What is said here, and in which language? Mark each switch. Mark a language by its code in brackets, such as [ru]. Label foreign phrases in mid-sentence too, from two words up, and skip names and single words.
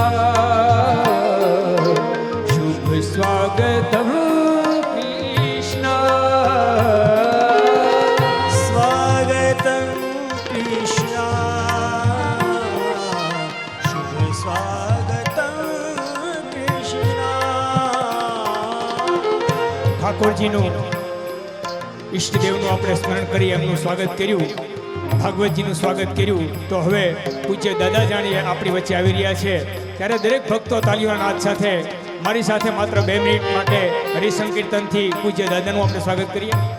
[hi] शुभ स्वागतम कृष्ण स्वागतम कृष्ण शुभ स्वागतम कृष्ण [gu] ઠાકોરજીનું ઈષ્ટદેવનું આપણે સ્મરણ કરી એમનું સ્વાગત કર્યું, ભાગવતજીનું સ્વાગત કર્યું. તો હવે પૂજ્ય દાદા જાણીએ આપણી વચ્ચે આવી રહ્યા છે, ત્યારે દરેક ભક્તો તાલીઓના નાદ સાથે મારી સાથે માત્ર 2 મિનિટ માટે હરિસંકીર્તનથી પૂજ્ય દાદાનું આપણે સ્વાગત કરીએ.